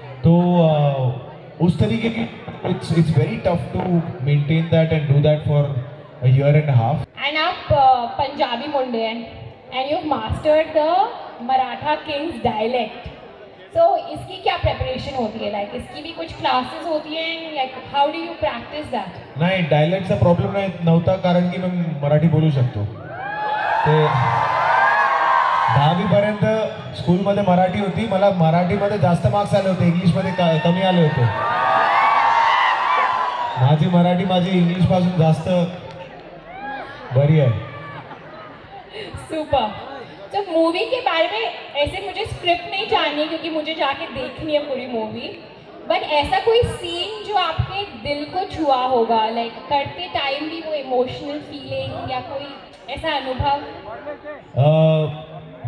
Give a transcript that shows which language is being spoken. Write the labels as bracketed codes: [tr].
[hi] तो उस तरीके की [en] It's very tough to maintain that and do that for a year and half. And [hi] आप पंजाबी मुंडे हैं, [en] And you mastered the Maratha kings dialect. [hi] सो इसकी क्या प्रेपरेशन होती है? इसकी भी कुछ क्लासेस होती हैं, [en] How do you practice that? [mr] नाही, डायलेक्टचा प्रॉब्लेम नाही नव्हता, कारण की मी मराठी बोलू शकतो। ते 10वीपर्यंत स्कूलमध्ये मराठी होती, मला मराठीमध्ये जास्त मार्क्स आले होते, इंग्लिशमध्ये कमी आले होते। माझी इंग्लिशपासून जास्त बरी आहे। सुपर। [hi] तो मूवी के बारे में ऐसे मुझे स्क्रिप्ट नहीं जाननी, क्योंकि मुझे जाके देखनी है पूरी मूवी, बट ऐसा कोई सीन जो आपके दिल को छुआ होगा, करते टाइम भी वो इमोशनल फीलिंग या कोई ऐसा अनुभव?